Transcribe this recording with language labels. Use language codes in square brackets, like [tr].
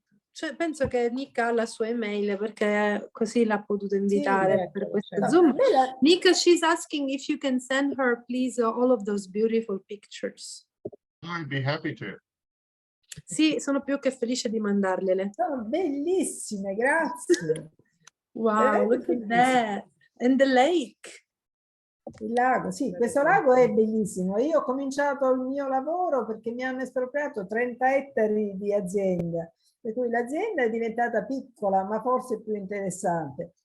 [it] Cioè, penso che Nick ha la sua email, perché così l'ha potuto invitare per questo Zoom. [en] Nick, she's asking if you can send her, please, all of those beautiful pictures. I'd be happy to. [it] Sì, sono più che felice di mandargliele. Sono bellissime, grazie. [en] Wow, look at that. And the lake. [it] Il lago, sì, questo lago è bellissimo. Io ho cominciato il mio lavoro perché mi hanno espropriato 30 ettari di azienda, per cui l'azienda è diventata piccola, ma forse più interessante.